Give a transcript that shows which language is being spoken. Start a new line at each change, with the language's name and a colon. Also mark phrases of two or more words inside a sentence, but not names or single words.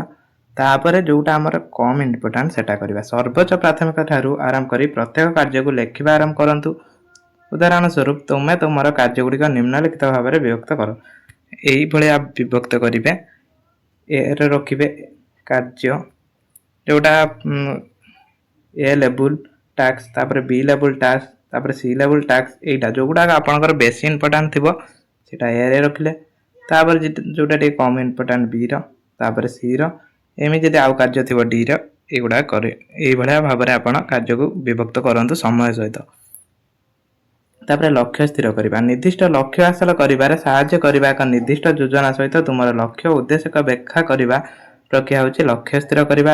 Odia: ତାପରେ ଯେଉଁଟା ଆମର କମ୍ ଇମ୍ପୋର୍ଟାଣ୍ଟ ସେଟା କରିବା। ସର୍ବୋଚ୍ଚ ପ୍ରାଥମିକତା ଠାରୁ ଆରମ୍ଭ କରି ପ୍ରତ୍ୟେକ କାର୍ଯ୍ୟକୁ ଲେଖିବା ଆରମ୍ଭ କରନ୍ତୁ। ଉଦାହରଣ ସ୍ୱରୂପ ତୁମେ ତୁମର କାର୍ଯ୍ୟଗୁଡ଼ିକ ନିମ୍ନଲିଖିତ ଭାବରେ ବିଭକ୍ତ କର। ଏଇଭଳିଆ ବିଭକ୍ତ କରିବେ। ଏରେ ରଖିବେ କାର୍ଯ୍ୟ ଯେଉଁଟା
English: A level task,
Odia: ତାପର
English: B level task,
Odia: ତାପର
English: C level task,
Odia: ଏଟା ଯୋଉଗୁଡ଼ା ଆପଣଙ୍କର ବେଶୀ ଇମ୍ପର୍ଟାଣ୍ଟ ଥିବ ସେଟା ଏ ରେ ରଖିଲେ। ତାପର ଯୋଉଟା ଟେ କମ୍ ଇମ୍ପର୍ଟାଣ୍ଟ ବି ରେ, ତାପର ସି ରେ, ଏମିତି ଯଦି ଆଉ କାର୍ଯ୍ୟ ଥିବ ଡି ରେ, ଏଗୁଡ଼ା କରି ଏଇ ଭଳିଆ ଭାବରେ ଆପଣ କାର୍ଯ୍ୟକୁ ବିଭକ୍ତ କରନ୍ତୁ ସମୟ ସହିତ। ତାପର ଲକ୍ଷ୍ୟ ସ୍ଥିର କରିବା, ନିର୍ଦ୍ଦିଷ୍ଟ ଲକ୍ଷ୍ୟ ହାସଲ କରିବାରେ ସାହାଯ୍ୟ କରିବା ଏକ ନିର୍ଦ୍ଦିଷ୍ଟ ଯୋଜନା ସହିତ ତୁମର ଲକ୍ଷ୍ୟ ଉଦ୍ଦେଶ୍ୟକୁ ବ୍ୟାଖ୍ୟା କରିବା ପ୍ରକ୍ରିୟା ହେଉଛି ଲକ୍ଷ୍ୟ ସ୍ଥିର କରିବା।